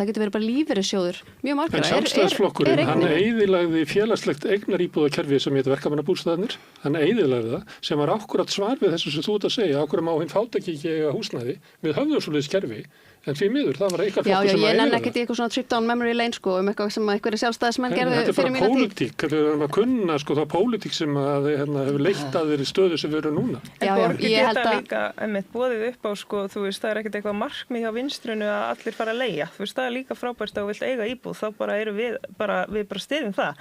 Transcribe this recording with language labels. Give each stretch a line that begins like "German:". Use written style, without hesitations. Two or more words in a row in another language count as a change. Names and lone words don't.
Icelandic: Það getur verið bara lífeyrissjóður mjög margra. En sjálfstæðisflokkurinn, hann eyðilagði félagslegt eignaríbúðakerfi sem hétu verkamannabústaðarnir, hann eyðilagði það sem var akkúrat svar við þessu sem þú ert að segja, ákveðum á hinn fátæki ekki eiga húsnæði. Við höfðum svoleiðis kerfi. En því miður, það var eitthvað flokkur sem að ég nenni ekkert í eitthvað svona
English: trip down memory lane
Icelandic: eitthvað sem einhverjir sjálfstæðismenn gerðu fyrir mína tíð. Þetta er bara kunna það pólitík sem að hefur leitt að þeirri stöðu sem við erum núna. Ég held að líka boðið upp á það er ekkert eitthvað markmið hjá vinstrinu að allir fara að leigja. Það er líka frábært að þú vilt eiga íbúð, þá bara erum við bara styðjum það.